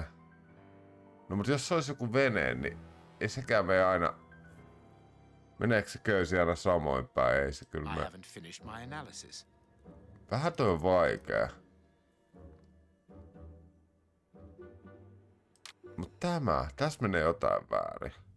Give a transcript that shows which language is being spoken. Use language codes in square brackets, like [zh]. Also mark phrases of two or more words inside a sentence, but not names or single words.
[fi] No mutta jos se olisi joku vene, niin ei sekään mene aina... Meneekö se köysi aina samoin päin? Ei se kyllä [en] I [fi] mene. [en] haven't finished my analysis. [fi] Vähän toi on vaikea. Mut tässä menee jotain väärin.